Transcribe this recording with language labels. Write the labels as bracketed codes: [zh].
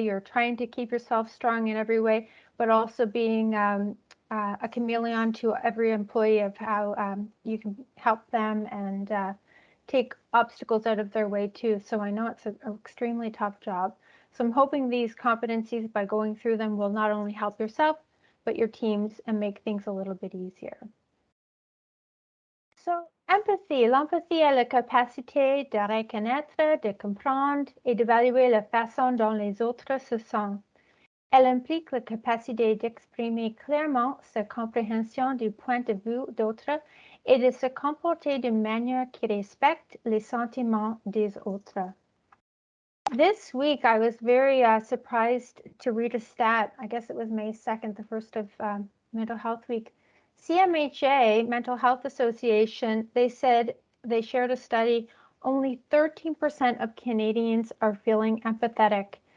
[en] You're trying to keep yourself strong in every way, but also being a chameleon to every employee of how you can help them and take obstacles out of their way too. So I know it's an extremely tough job. So I'm hoping these competencies, by going through them, will not only help yourself, but your teams and make things a little bit easier. So, empathy. [fr] L'empathie est la capacité de reconnaître, de comprendre et d'évaluer la façon dont les autres se sentent. Elle implique la capacité d'exprimer clairement sa compréhension du point de vue d'autres et de se comporter d'une manière qui respecte les sentiments des autres. [en] This week, I was very surprised to read a stat. I guess it was May 2nd, the first of Mental Health Week. CMHA, Mental Health Association, they said they shared a study, only 13% of Canadians are feeling empathetic.